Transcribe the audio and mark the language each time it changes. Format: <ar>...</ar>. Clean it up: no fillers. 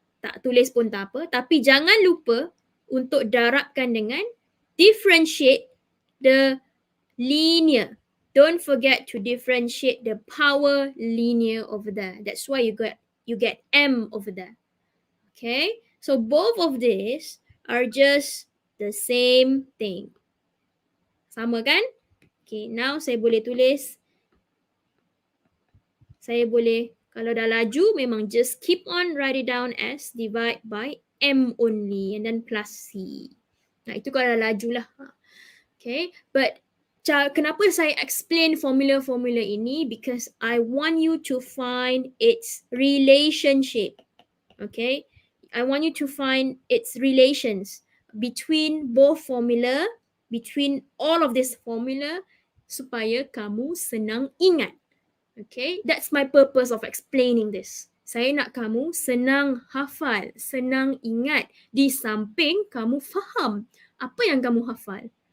<ms>Tak tulis pun tak apa. Tapi jangan lupa untuk darabkan dengan</ms> <en>differentiate the linear. Don't forget to differentiate the power linear over there. That's why you get M over there. Okay, so both of these are just the same thing.</en> <ms>Sama kan? Okay, now saya boleh tulis. Kalau dah laju, memang</ms> <en>just keep on write it down as divide by M only and then plus C.</en> <ms>Nah, itu kalau dah laju lah.</ms> <en>Okay, but</en> <ms>kenapa saya explain formula-formula ini?</ms> <en>Because I want you to find its relationship. Okay, I want you to find its relations between both formula, between all of this formula,</en> <ms>supaya kamu senang ingat.</ms> <en>Okay, that's my purpose of explaining this.</en> <ms>Saya nak kamu senang hafal, senang ingat, di samping kamu faham apa yang kamu hafal.</ms>